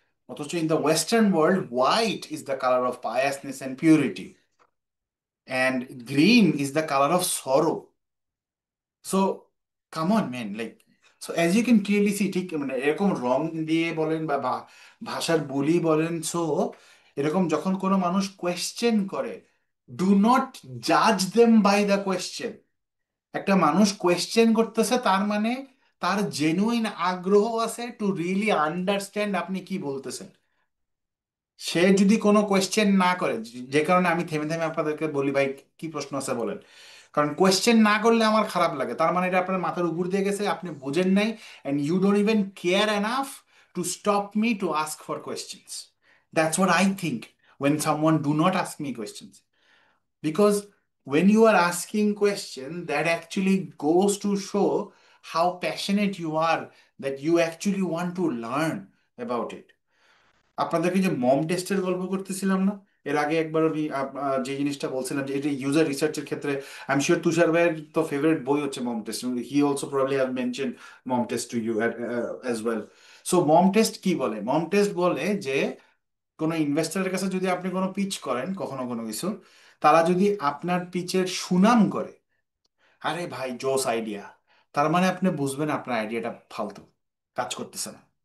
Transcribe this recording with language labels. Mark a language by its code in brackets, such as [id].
[en] অথচ in the Western world, white is the color of piousness and purity, and green is the color of sorrow. So come on man, like, so as you can clearly see, [bn] ঠিক মানে এরকম রং দিয়ে বলেন বা ভাষার বুলি বলেন, so এরকম যখন কোনো মানুষ কোয়েশ্চেন করে, [en] Do not Jaaz them by the question. [bn] একটা মানুষ কোয়েশ্চেন করতেছে তার মানে তার জেনুইন আগ্রহ আছে [en] to really understand [bn] আপনি কি বলতেছেন। সে যদি কোনো কোয়েশ্চেন না করে, যে কারণে আমি থেমে থেমে আপনাদেরকে বলি ভাই কি প্রশ্ন আছে বলেন, কারণ কোয়েশ্চেন না করলে আমার খারাপ লাগে, তার মানে এটা আপনার মাথার উপর দিয়ে গেছে, আপনি বুঝেন নাই, [en] And you don't even care enough to stop me to ask for questions. That's what I think when someone do not ask me questions, because when you are asking question, that actually goes to show how passionate you are, that you actually want to learn about it. [bn] আপনাদেরকে যে মম টেস্টের গল্প করতেছিলাম না এর আগে একবার, আমি যে জিনিসটা বলছিলাম যে এটা ইউজার রিসার্চের ক্ষেত্রে, আই এম শিওর তুষার ভাইয়ের তো ফেভারিট বই হচ্ছে মম test, [en] He also probably have mention mom test to you as well. [bn] So mom test কি বলে? মম টেস্ট বলে যে কোনো ইনভেস্টরের কাছে যদি আপনি কোনো পিচ করেন কখনো কোনো কিছু, তারা যদি আপনার পিচের সুনাম করে, আরে ভাই জোস আইডিয়া, তার মানে আপনি বুঝবেন আপনার আইডিয়াটা ফালতু, কাজ করতেছে না।